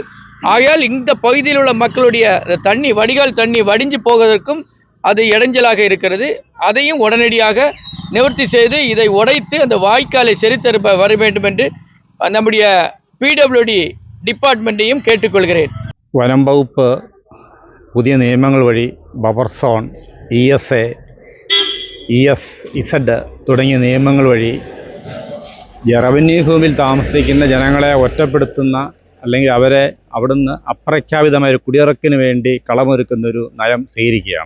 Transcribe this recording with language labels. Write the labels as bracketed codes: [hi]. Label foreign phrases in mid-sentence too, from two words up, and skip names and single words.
[ta] ஆகையால் இந்த பகுதியில் உள்ள மக்களுடைய தண்ணி வடிகால் தண்ணி வடிஞ்சு போவதற்கும் அது இடைஞ்சலாக இருக்கிறது. அதையும் உடனடியாக நிவர்த்தி செய்து இதை உடைத்து அந்த வாய்க்காலை சரித்தருப்ப வர வேண்டும் என்று நம்முடைய PWD டிபார்ட்மெண்ட்டையும் கேட்டுக்கொள்கிறேன். [ml] വനം വകുപ്പ് പുതിയ നിയമങ്ങൾ വഴി ബഫർ സോൺ, ESA, ESZ തുടങ്ങിയ നിയമങ്ങൾ വഴി റവന്യൂ ഭൂമിയിൽ താമസിക്കുന്ന ജനങ്ങളെ ഒറ്റപ്പെടുത്തുന്ന അല്ലെങ്കിൽ അവരെ അവിടുന്ന് അപ്രഖ്യാപിതമായ ഒരു കുടിയിറക്കിന് വേണ്ടി കളമൊരുക്കുന്നൊരു നയം സ്വീകരിക്കുകയാണ്.